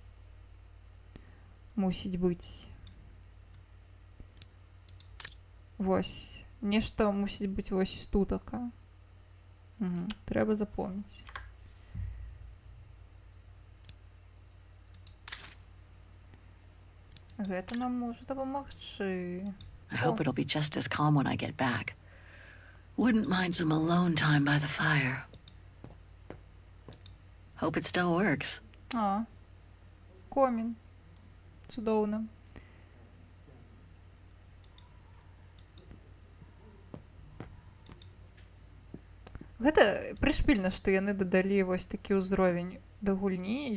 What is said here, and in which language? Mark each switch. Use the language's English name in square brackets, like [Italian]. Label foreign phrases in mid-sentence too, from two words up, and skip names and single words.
[Belarusian] Мусіць быць. Вось. Нешта мусіць быць вось тутака. Трэба запомніць. Гэта нам можа дапамагчы. [English] I hope it'll be just as calm when I get back. Wouldn't mind some alone time by the fire. Hope it still works. [Belarusian] А, комін. Цудоўна. Гэта прышпільна, што яны дадалі вось такі ўзровень да гульні.